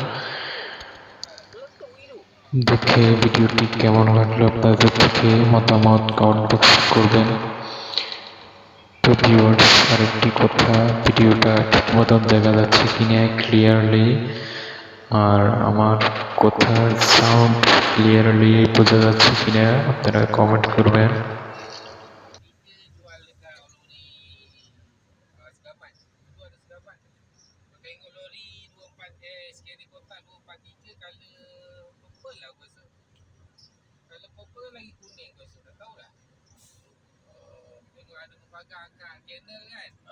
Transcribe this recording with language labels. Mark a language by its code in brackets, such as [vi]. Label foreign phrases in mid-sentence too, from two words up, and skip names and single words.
[bn] দেখে ভিডিওটি কেমন লাগলো আপনাদের থেকে মতামত কমেন্ট বক্সে করবেন। তো ভিউয়ার্স, আরেকটি কথা, ভিডিওটা ঠিক মতন দেখা যাচ্ছে কিনা ক্লিয়ারলি, আর আমার কথার সাউন্ড ক্লিয়ারলি বোঝা যাচ্ছে কিনা আপনারা কমেন্ট করবেন। [ms] Tengok lori 24 skena kotak 243 [en] color purple [ms] lah aku rasa. [en] Color purple [ms] lagi kuning aku rasa. Tak tahu lah. Tengok ada pagar kat channel kan.